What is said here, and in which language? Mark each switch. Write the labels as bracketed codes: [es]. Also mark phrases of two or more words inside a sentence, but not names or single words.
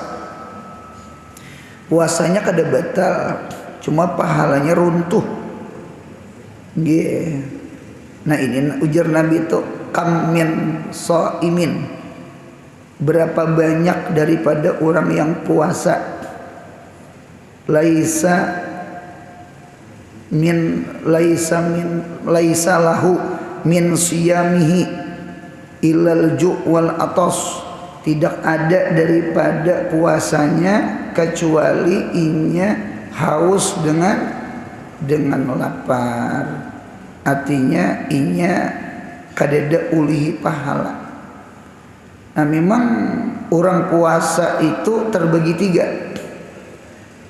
[bjn] Puasanya kada batal, cuma pahalanya runtuh. Nah, ini ujar Nabi itu, [ar] كم من صائم, [bjn] berapa banyak daripada orang yang puasa, [ar] laisa له من صيامه إلا الجوع والعطش, [bjn] tidak ada daripada puasanya kecuali inya haus dengan lapar. Artinya inya kadada ulihi pahala. Nah, memang orang puasa itu terbagi 3.